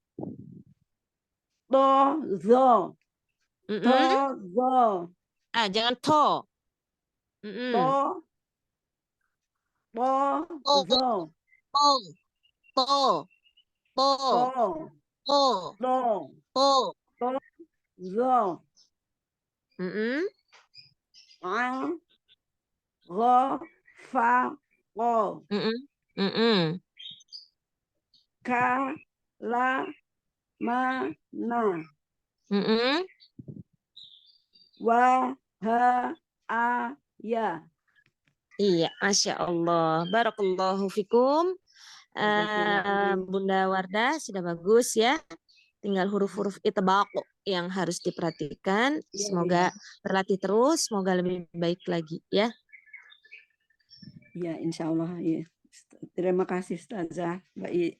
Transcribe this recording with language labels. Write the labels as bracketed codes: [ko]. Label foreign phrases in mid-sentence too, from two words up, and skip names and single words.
[id] Do, zo. To, Mm-mm. zo. Jangan to. Mm-mm. Do, do, To, zo. to, to, to, Do, to, do, to. zo. Mm-mm. Ang, ro, fa, ro. Mm-mm. Mm-mm. Ka, la, ma, na. Mm-mm. Wa, ha, a, ya. Iya, [ar] ما شاء الله. بارك الله فيكم. [id] Bunda Wardah sudah bagus ya. Tinggal huruf-huruf itbaq yang harus diperhatikan. Semoga berlatih terus, semoga lebih baik lagi ya. Ya, [ar] إن شاء الله. [id] Ya. Terima kasih, Ustazah. Baik.